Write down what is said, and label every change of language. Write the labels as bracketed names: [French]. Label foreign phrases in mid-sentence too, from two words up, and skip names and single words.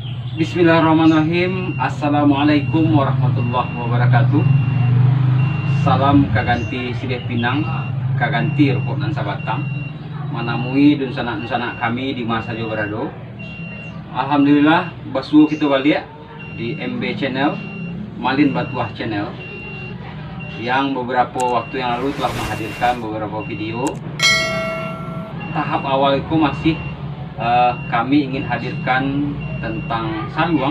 [Arabic] بسم الله الرحمن الرحيم. السلام عليكم ورحمة الله وبركاته. [Minangkabau] Salam kaganti Sideh Pinang, kaganti Rukuk nan Sabatang. Manamui dun sanak kami di masa jo berado. [Indonesian] Alhamdulillah basu kita balik di MB channel, Malin Batuah channel, yang beberapa waktu yang lalu telah menghadirkan beberapa video. Tahap awal itu masih kami ingin hadirkan tentang saluang.